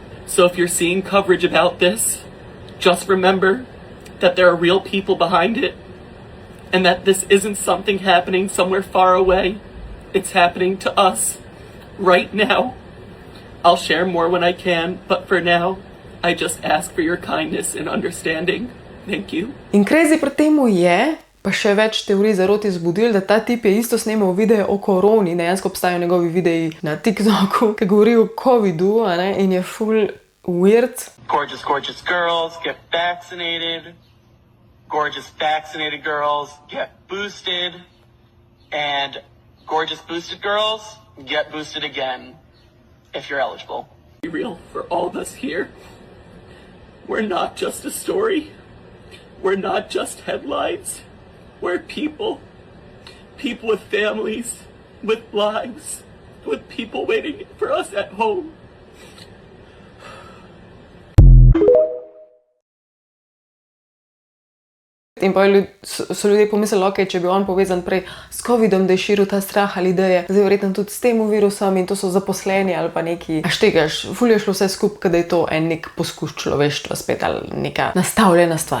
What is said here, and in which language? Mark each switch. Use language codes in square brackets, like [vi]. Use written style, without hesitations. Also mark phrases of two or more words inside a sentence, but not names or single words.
[en] So if you're seeing coverage about this, just remember that there are real people behind it, and that this isn't something happening somewhere far away. It's happening to us right now. I'll share more when I can, but for now, I just ask for your kindness and understanding. Thank you. [sl] In crazy pri temu je, pa še več teorij zarot izbudil, da ta tip je isto snemal videe o koroni, dejansko obstajajo njegovi videi na TikToku, ki govori o covidu, in je full weird. [en] Gorgeous, gorgeous girls get vaccinated. Gorgeous vaccinated girls get boosted. And gorgeous boosted girls get boosted again if you're eligible. Be real for all of us here. We're not just a story. We're not just headlines. We're people. People with families, with lives, with people waiting for us at home. [sl] In pa so ljudje pomislili, ok, če bi on povezan prej s covidom, da je širil ta strah ali da je zdaj verjetno tudi s tem virusom in to so zaposleni ali pa neki. A štegaš, ful je šlo vse skupaj, da je to en nek poskus človeštva spet ali neka nastavljena stvar.